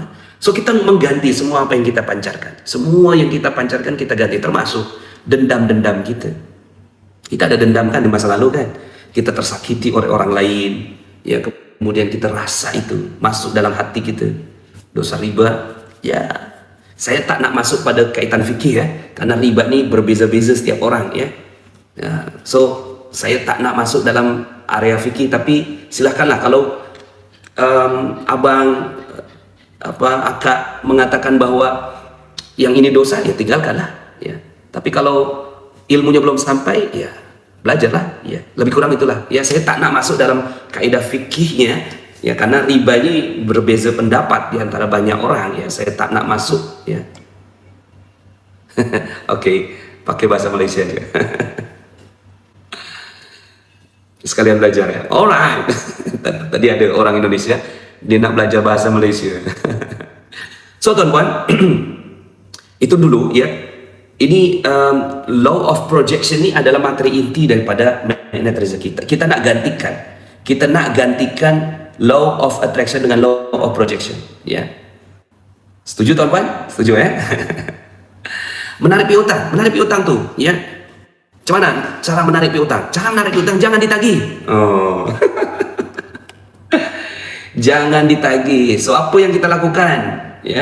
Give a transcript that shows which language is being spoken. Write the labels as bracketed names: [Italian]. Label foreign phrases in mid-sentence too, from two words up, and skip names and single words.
[Indonesian] So kita mengganti semua apa yang kita pancarkan. Semua yang kita pancarkan kita ganti, termasuk dendam-dendam kita. Kita ada dendam kan di masa lalu kan, kita tersakiti oleh orang lain, ya kemudian kita rasa itu masuk dalam hati kita, dosa riba. Ya, [Malay] saya tak nak masuk pada kaitan fikih ya, karena riba ni berbeza-beza setiap orang ya. So saya tak nak masuk dalam area fikih, tapi silahkanlah kalau abang akak mengatakan bahwa yang ini dosa, ya tinggalkanlah ya. Tapi kalau ilmunya belum sampai, ya belajarlah ya, lebih kurang itulah ya. Saya tak nak masuk dalam kaidah fikihnya ya, karena riba ini berbeza pendapat di antara banyak orang ya. Saya tak nak masuk ya. [Indonesian] Oke, pakai bahasa Malaysia juga. Sekalian belajar ya. Alright. [Malay] Tadi ada orang Indonesia, dia nak belajar bahasa Malaysia. So tuan-tuan, itu dulu ya. [Indonesian] Ini [English] law of projection [Indonesian] ini adalah materi inti daripada magnet rezeki. [Malay] Kita nak gantikan [English] law of attraction [Malay] dengan [English] law of projection [Malay] ya. [Indonesian] Setuju tuan-tuan? Setuju ya? Menarik piutang tuh ya. [Malay] Macam mana cara menarik piutang? Cara menarik piutang jangan ditagih. Oh. Jangan ditagih. [Indonesian] So apa yang kita lakukan ya?